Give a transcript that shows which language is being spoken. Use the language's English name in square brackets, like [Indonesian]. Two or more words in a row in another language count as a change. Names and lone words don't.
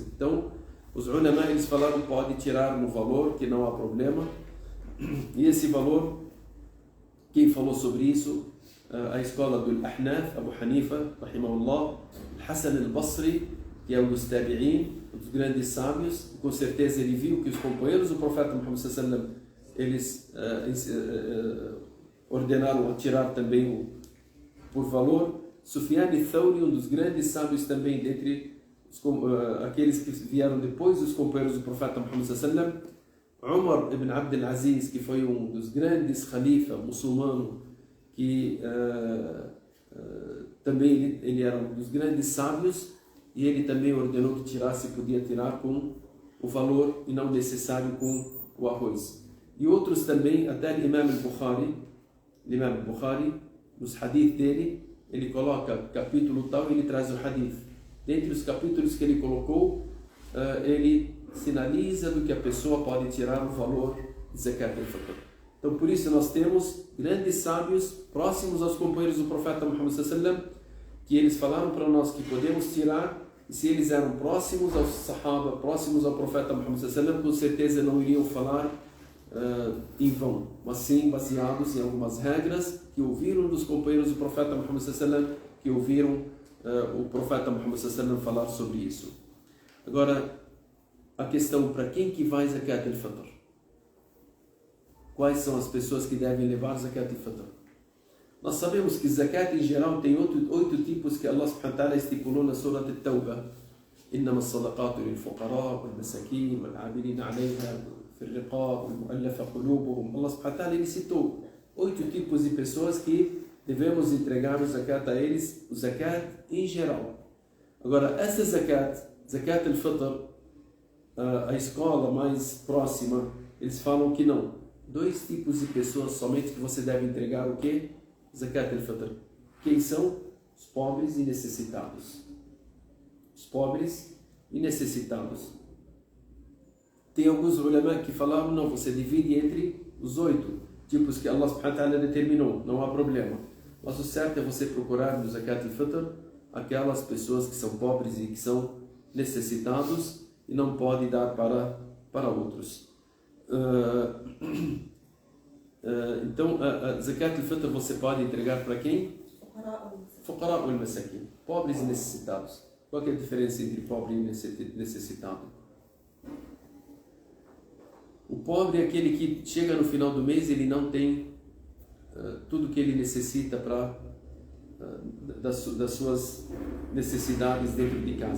[Portuguese] Então, os ulama, eles falaram, pode tirar no valor, que não há problema. E esse valor, quem falou sobre isso? A escola do Ahnaf, Abu Hanifa, rahimahullah, Hassan al-Basri, que é um dos tabi'in, um dos grandes sábios. Com certeza ele viu que os companheiros do profeta Muhammad [Arabic] صلى الله عليه وسلم, [Portuguese] eles ordenaram a tirar também por valor. Sufyan al-Thawri, um dos grandes sábios também, dentre aqueles que vieram depois dos companheiros do profeta Muhammad [Arabic] صلى الله عليه وسلم. [Portuguese] Umar ibn Abd al-Aziz, que foi um dos grandes khalifa muçulmano, que também ele era um dos grandes sábios, e ele também ordenou que tirasse, podia tirar com o valor e não necessário com o arroz. E outros também, até o Imam al-Bukhari, nos hadith dele, ele coloca capítulo tal e ele traz o hadith. Dentre os capítulos que ele colocou, ele sinaliza do que a pessoa pode tirar o valor de [Arabic] زكاة الفطر. [Portuguese] Então, por isso nós temos grandes sábios próximos aos companheiros do profeta Muhammad [Arabic] صلى الله عليه وسلم, [Portuguese] que eles falaram para nós que podemos tirar, e se eles eram próximos aos Sahaba, próximos ao profeta Muhammad [Arabic] صلى الله عليه وسلم, [Portuguese] com certeza não iriam falar em vão, mas sim baseados em algumas regras que ouviram dos companheiros do profeta Muhammad [Arabic] صلى الله عليه وسلم, [Portuguese] que ouviram o profeta Muhammad [Arabic] صلى الله عليه وسلم [Portuguese] falar sobre isso. Agora, a questão, para quem que vai [Arabic] زكاة الفطر? [Portuguese] Quais são as pessoas que devem levar [Arabic] زكاة الفطر? [Portuguese] Nós sabemos que Zakat em geral tem 8 tipos que [Arabic] الله سبحانه وتعالى [Portuguese] estipulou na Surah At-Tawbah. [Arabic] إنما الصدقات للفقراء والمساكين والعاملين عليها في الرقاب والمؤلفة قلوبهم. الله سبحانه وتعالى [Portuguese] ele citou 8 tipos de pessoas que devemos entregar o Zakat a eles, o Zakat em geral. Agora, essa [Arabic] زكاة الفطر, [Portuguese] a escola mais próxima, eles falam que não. 2 tipos de pessoas somente que você deve entregar o quê? [Arabic] زكاة الفطر. [Portuguese] Quem são? Os pobres e necessitados. Os pobres e necessitados. Tem alguns ulama que falaram, não, você divide entre os 8 tipos que [Arabic] الله سبحانه وتعالى [Portuguese] determinou, não há problema. Mas o certo é você procurar no [Arabic] زكاة الفطر [Portuguese] aquelas pessoas que são pobres e que são necessitados e não pode dar para outros. Então, a [Arabic] زكاة الفطر [Portuguese] você pode entregar para quem? [Arabic] فقراء المساكين, [Portuguese] pobres e necessitados. Qual é a diferença entre pobre e necessitado? O pobre é aquele que chega no final do mês e ele não tem tudo que ele necessita para das suas necessidades dentro de casa.